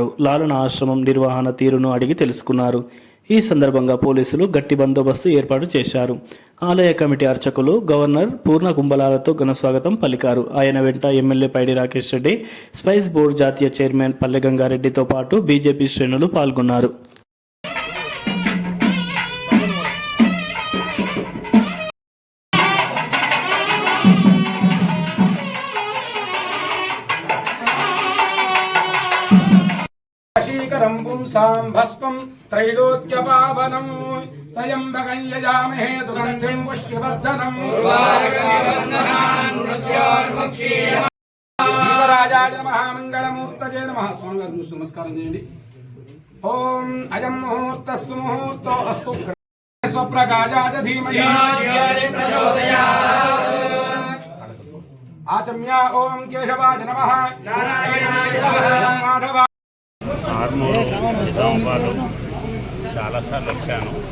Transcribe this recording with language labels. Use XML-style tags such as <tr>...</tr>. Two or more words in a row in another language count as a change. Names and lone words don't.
<te>లాలన ఆశ్రమం నిర్వహణ తీరును అడిగి తెలుసుకున్నారు. ఈ సందర్భంగా పోలీసులు గట్టి బందోబస్తు ఏర్పాటు చేశారు. ఆలయ కమిటీ అర్చకులు గవర్నర్ పూర్ణ కుంభలాలతో ఘనస్వాగతం పలికారు. ఆయన వెంట ఎమ్మెల్యే పైడి రాకేష్ రెడ్డి, స్పైస్ బోర్డు జాతీయ చైర్మన్ పల్లె గంగారెడ్డితో పాటు బీజేపీ శ్రేణులు పాల్గొన్నారు.</te> <sa>पुंसां भस्मं त्रैलोक्यपावनं त्र्यम्बकं यजामहे सुगन्धिं पुष्टिवर्धनं देवराजाय नमः मंगलमूर्तये नमः.</sa> <te>स्वामी गाరు నమస్కారం చేయండి.</te> <sa>ఓం అయం ముహూర్తస్సు ముహూర్తో అస్తు స్వప్రకాశాయ ధీమహి ఆచమ్య. ఓం కేశవాయ నమః నారాయణాయ నమః మాధవ.</sa> <te>ఆర్మూర్ నిజామాబాద్ చాలాసార్లు వచ్చాను.</te>